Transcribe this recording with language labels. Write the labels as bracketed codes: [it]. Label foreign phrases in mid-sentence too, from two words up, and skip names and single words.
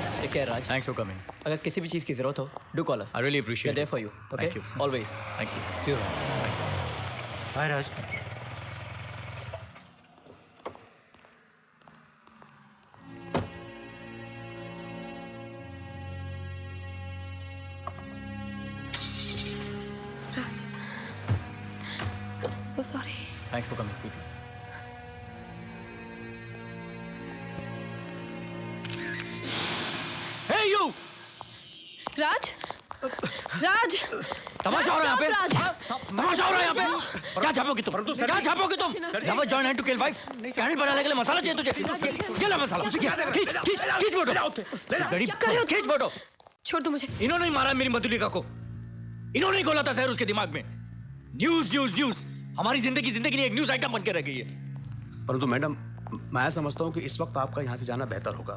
[en] take care Raj. thanks for coming. [hi] अगर किसी भी चीज़ की जरूरत हो, [en] do call us. I really appreciate there for you. okay, thank you always. thank you. see you Raj. bye Raj. So sorry. thanks for coming Preeti. hey you! [hi] राज, राज, तमाशा हो रहा है यहाँ पे? राज, तमाशा हो रहा है यहाँ पे? क्या छापोगे तुम? क्या छापोगे तुम? [en] Never join hand to kill wife? [hi] कैंडल बनाने के लिए मसाला चाहिए तुझे? क्या ला मसाला? खींच फोटो। खींच फोटो। छोड़ दो मुझे। इन्होंने ही मारा मेरी मधुलिका को। इन्होंने ही खोला था जहर उसके दिमाग में। न्यूज़ न्यूज़ न्यूज़। हमारी जिंदगी नहीं एक [en] news item [hi] बन के रह गई है। परंतु मैडम, मैं समझता हूँ कि इस वक्त आपका यहाँ से जाना बेहतर होगा।